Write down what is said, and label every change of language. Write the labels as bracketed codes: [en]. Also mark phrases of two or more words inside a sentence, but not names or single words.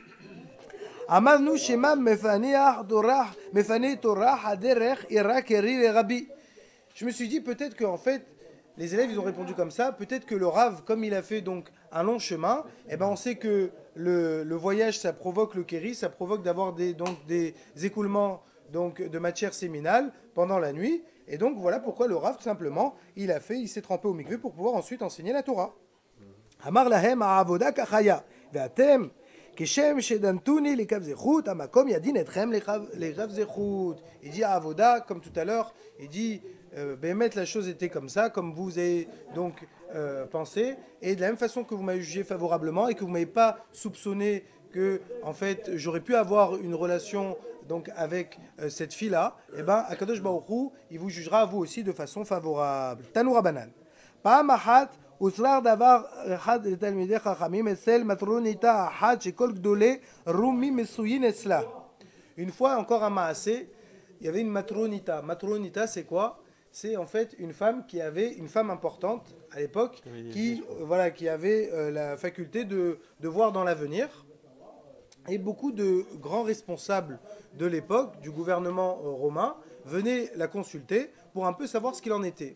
[fr] Je me suis dit peut-être qu'en fait, les élèves ils ont répondu comme ça, peut-être que le Rav, comme il a fait donc un long chemin, eh ben on sait que le voyage ça provoque le kéri, ça provoque d'avoir des écoulements donc, de matière séminale pendant la nuit, et donc voilà pourquoi le Rav tout simplement il s'est trempé au mikvé pour pouvoir ensuite enseigner la Torah. [he] אמר להם העבודה כחיה, ואתם כשם שדנתוני לכף זכות, המקום ידין אתכם לכף זכות. [fr] Il dit à Avoda, comme tout à l'heure, il dit, באמת la chose était comme ça, comme vous avez donc pensé, et de la même façon que vous m'avez jugé favorablement et que vous m'avez pas soupçonné que en fait j'aurais pu avoir une relation donc avec cette fille-là, et ben [he] הקדוש ברוך הוא, [fr] il vous jugera vous aussi de façon favorable. [he] תנו רבנן. פעם אחת הוצלח דבר אחד לתלמידי חכמים אצל מטרוניתה אחת שכל גדולי רומי מסויין אצלה. [fr] Une fois encore à Maasé, il y avait une matronita. Matronita, c'est quoi? C'est en fait une femme qui avait une femme importante à l'époque qui voilà qui avait la faculté de voir dans l'avenir. Et beaucoup de grands responsables de l'époque, du gouvernement romain, venaient la consulter pour un peu savoir ce qu'il en était.